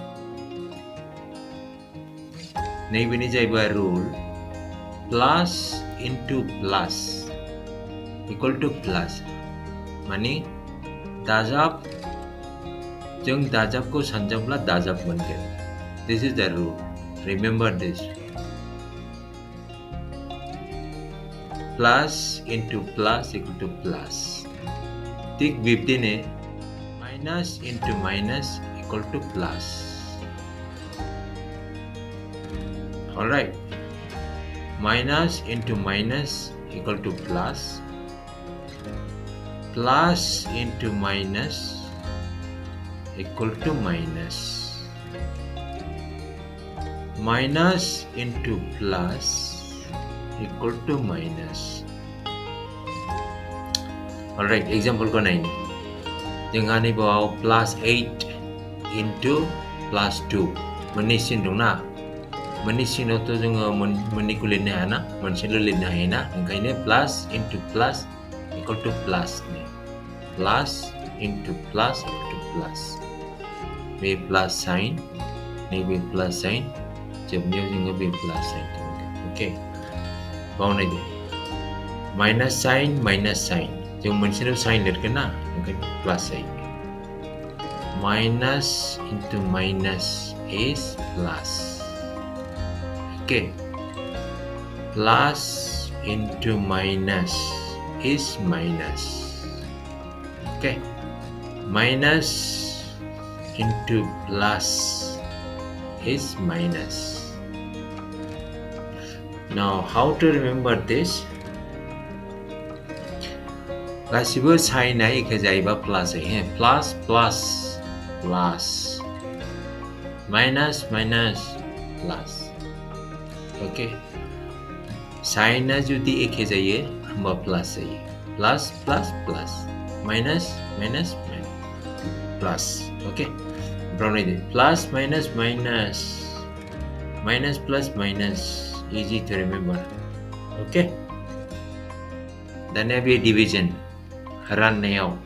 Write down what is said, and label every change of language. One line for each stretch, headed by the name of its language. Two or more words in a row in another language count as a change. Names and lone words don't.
Bodo: नैबेनि जाहैबाय
English: rule plus into plus equal to plus
Bodo: माने दाजाब जों दाजाबखौ सानजाबब्ला दाजाब मोनगोन
English: this is the rule remember this plus into plus equal to plus
Bodo: थिग बिब्दिनो
English: minus into minus equal to plus alright minus into minus equal to plus plus into minus equal to minus minus into plus equal to minus alright example
Hindi: को नहीं
Bodo: जोंहा नैबाव
English: plus 8 into plus 2
Bodo: मोननै सिन दंना मोननै सिनावथ' जोङो मोननैखौ लिरनो हायाना मोनसेल' लिरनो हायोना ओंखायनो
English: plus into plus equal to plus plus into plus equal to plus बे plus
Bodo: साइन नैबे
English: plus sign
Bodo: जोबनायाव जोङो बे
English: plus sign
Bodo: मोनगोन अके बावनायदो
English: minus sign
Bodo: जों मोनसेल' साइन लिरगोन ना ओंखायनो प्लास जायो
English: minus into minus is plus Okay, plus into minus is minus. Okay, minus into plus is minus. Now, how to remember this?
Bodo: गासिबो साइनआ एखे जायोबा प्लास जायो
English: plus plus plus minus minus plus okay
Bodo: साइनआ जुदि एखे जायो होमबा प्लास जायो
English: plus plus plus minus minus minus plus okay
Bodo: बावनायदो
English: plus minus minus minus plus minus easy to remember okay
Bodo: दानिया बे डिभिजन राननायाव